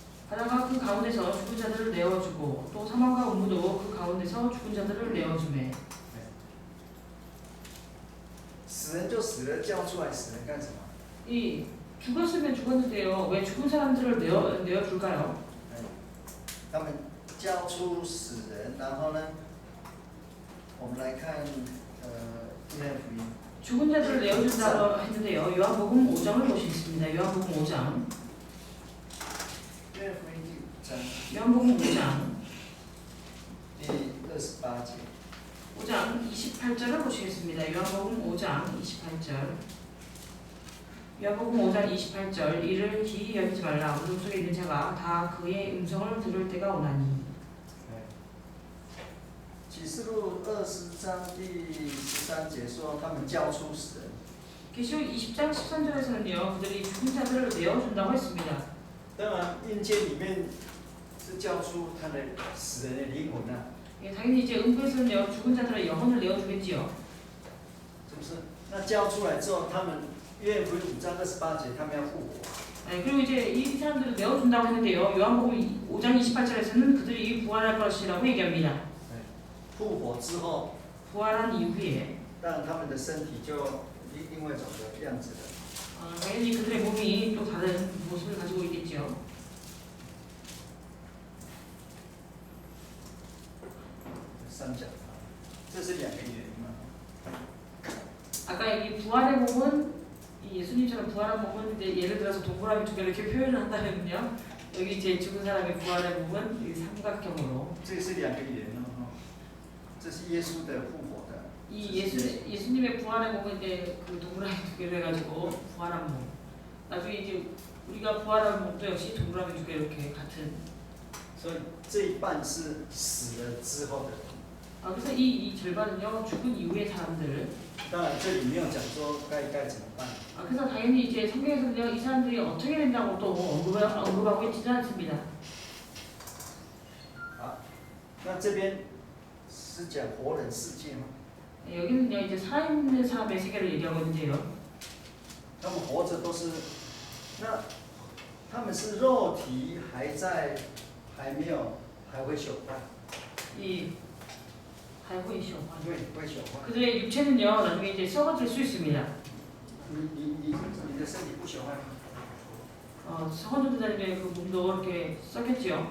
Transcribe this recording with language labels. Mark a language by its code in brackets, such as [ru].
[ko] 바다가 그 가운데서 죽은 자들을 내어주고 또 사망과 음부도 그 가운데서 죽은 자들을 내어주매. [zh] 死人就死了，交出来死人干什么？ [ko] 이 죽었으면 죽었는데요. 왜 죽은 사람들을 내어줄까요? [zh] 他们交出死人，然后呢，我们来看约翰福音。 [ko] 죽은 자들을 내어준다고 했는데요. 요한복음 5장을 보시겠습니다. 요한복음 5장. [zh] 约翰福音第5장. [ko] 요한복음 5장. [zh] 第28节. [ko] 5장 28절을 보시겠습니다. 요한복음 5장 28절. 요한복음 5장 28절. 이를 기이 여기지 말라. 어둠 속에 있는 자가 다 그의 음성을 들을 때가 오나니. [zh] 启示录20章第13节说，他们交出死人。 [ko] 계시록 20장 13절에서는요. 그들이 죽은 자들을 내어준다고 했습니다. [zh] 当然，阴间里面是交出他的死人的灵魂啊。 [ko] 예, 당연히 이제 음부에서는요. 죽은 자들의 영혼을 내어주겠지요. [zh] 是不是？那交出来之后，他们约翰福音5장 28节，他们要复活。 [ko] 네, 그리고 이제 이 사람들을 내어준다고 했는데요. 요한복음 5장 28절에서는 그들이 부활할 것이라고 얘기합니다. [zh] 复活之后， [ko] 부활한 이후에 [zh] 当然他们的身体就另外一种的样子了。 [ko] 당연히 그들의 몸이 또 다른 모습을 가지고 있겠죠. [zh] 3讲，这是2个原因嘛。 [ko] 아까 이 부활의 몸은 이 예수님처럼 부활한 몸은 이제 예를 들어서 동그라미 두 개를 이렇게 표현을 한다면요. 여기 이제 죽은 사람의 부활의 몸은 이 삼각형으로. [zh] 这是2个原因哦。这是耶稣的复活的。 [ko] 이 예수님의 부활의 몸은 이제 그 동그라미 두 개를 해가지고 부활한 몸. 나중에 이제 우리가 부활하는 몸도 역시 동그라미 두 개 이렇게 같은. [zh] 所以这一半是死了之后的。 [ko] 그래서 이 절반은요 죽은 이후의 사람들. [zh] 当然这里没有讲说该怎么办。 [ko] 그래서 당연히 이제 성경에서는요 이 사람들이 어떻게 된다고 또 언급하고 있지는 않습니다. [zh] 好，那这边是讲活人世界吗？ [ko] 여기는요 이제 살아있는 사람의 세계를 얘기하고 있는데요. [zh] 他们活着都是，那他们是肉体还没有还会朽坏， 이还会朽坏. 会朽坏。 [ko] 그들의 육체는요 나중에 이제 썩어질 수 있습니다. [zh] 你的身体不朽坏吗？ [ko] 성원전 대장님의 그 몸도 이렇게 썩겠지요.